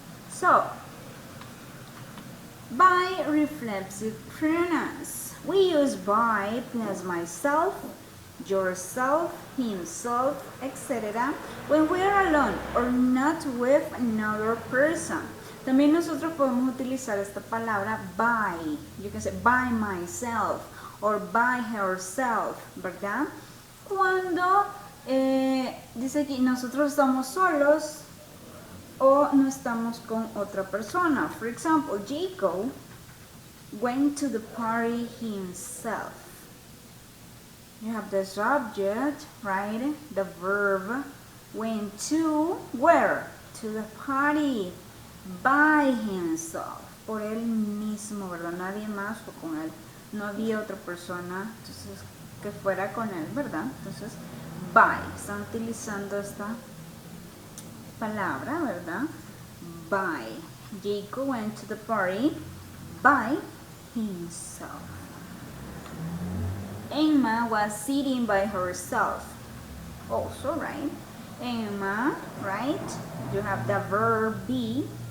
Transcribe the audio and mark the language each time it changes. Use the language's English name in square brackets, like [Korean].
[English] So, by reflexive pronouns, we use by plus myself, yourself, himself, etc. when we are alone or not with another person. [Spanish] También nosotros podemos utilizar esta palabra by. [English] You can say by myself or by herself, [Spanish] ¿verdad? Cuando dice aquí nosotros estamos solos o no estamos con otra persona. [English] For example, Jacob went to the party himself. You have the subject, right? The verb went to where? To the party by himself. [Spanish] Por él mismo, ¿verdad? Nadie más fue con él. No había otra persona entonces, que fuera con él, ¿verdad? Entonces, by. Están utilizando esta palabra, ¿verdad? [English] By. Jacob went to the party by himself. Emma was sitting by herself. Also, right? Emma, right? You have the verb be.